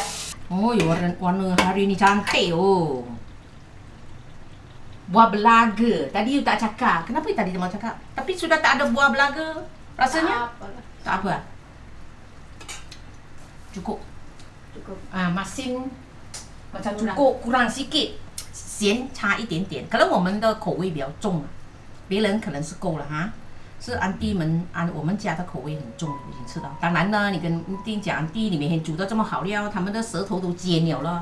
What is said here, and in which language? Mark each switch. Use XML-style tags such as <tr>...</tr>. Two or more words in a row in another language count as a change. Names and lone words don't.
<ms>Oh, warna hari ni cantik oh. Buah belaga. Tadi you tak cakap. Kenapa tadi you mau cakap? Tapi sudah tak ada buah belaga. Rasanya? Tak apa. Cukup. Masin macam cukup kurang sikit.</ms> <zh>咸差一点点，可能我们的口味比较重啊，别人可能是够了哈。是安迪们我们家的口味很重，已经吃到。当然呢，你跟安迪讲，安迪你每天煮的这么好料，他们的舌头都尖了了。</zh>